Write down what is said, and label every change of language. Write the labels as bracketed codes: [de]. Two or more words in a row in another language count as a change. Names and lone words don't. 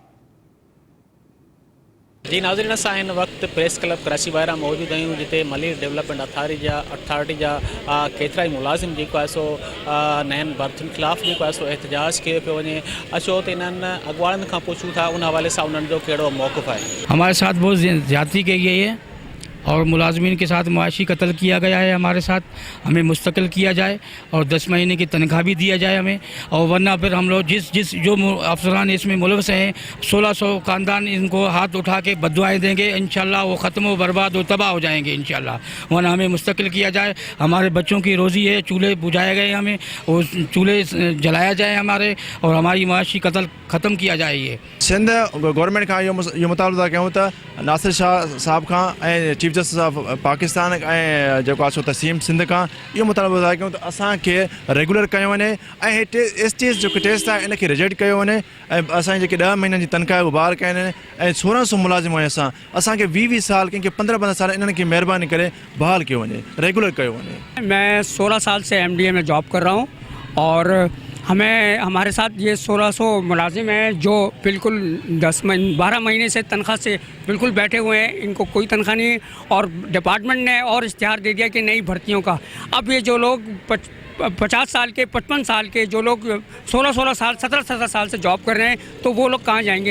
[sd] जी नाज़रीन, असां हिन वक़्तु प्रेस क्लब कराची ॿाहिरां मौजूदु आहियूं, जिते मलिर डेवलपमेंट अथॉरिटी जा केतिरा ई मुलाज़िम जेको आहे सो नयनि भर्तियुनि ख़िलाफ़ु जेको आहे सो एहतजाज कयो पियो वञे। अचो त इन्हनि अॻुवाणनि खां पुछूं था उन हवाले सां उन्हनि जो कहिड़ो मौक़िफ़ आहे। [ur] ہمارے ساتھ بہت زیادتی کی گئی ہے اور ملازمین کے ساتھ معاشی قتل کیا گیا ہے. ہمارے ساتھ ہمیں مستقل کیا جائے اور 10 مہینے کی تنخواہ بھی دیا جائے ہمیں، اور ورنہ پھر ہم لوگ جو افسران اس میں ملوث ہیں 1600 خاندان ان کو ہاتھ اٹھا کے بددعائیں دیں گے. انشاءاللہ وہ ختم ہو برباد ہو تباہ ہو جائیں گے انشاءاللہ۔ ورنہ ہمیں مستقل کیا جائے. ہمارے بچوں کی روزی ہے، چولہے بجھائے گئے ہمیں، وہ چولہے جلایا جائے ہمارے، اور ہماری معاشی قتل ختم کیا جائے. یہ [sd] सिंध गवर्नमेंट [ur] کا یہ مطالبہ [sd] कयूं त नासिर शाह साहब का [en] Chief Justice of Pakistan [sd] जो तसीम सिंध [ur] کا یہ مطالبہ [sd] कयूं त असांखे रेगुलर कयो वञे ऐं STS जो टेस्ट आहे इनखे रिजेक्ट कयो वञे ऐं असांजी जेके 10 महीननि जी तनख़्वाह बहाल कया आहिनि ऐं 1600 मुलाज़िम आहियूं असांखे 20 साल कंहिंखे 15 साल इन्हनि खे महिरबानी करे बहाल कयो वञे, रेगुलर कयो वञे। [ur] میں 16 سال سے MDA میں جاب کر رہا ہوں اور ہمارے ساتھ یہ 1600 ملازم ہیں جو بالکل 12 مہینے سے تنخواہ سے بالکل بیٹھے ہوئے ہیں. ان کو کوئی تنخواہ نہیں ہے اور ڈیپارٹمنٹ نے اور اشتہار دے دیا کہ نئی بھرتیوں کا. اب یہ جو لوگ 50 سال کے 55 سال کے جو لوگ 16 سال 17 سال سے جاب کر رہے ہیں، تو وہ لوگ کہاں جائیں گے.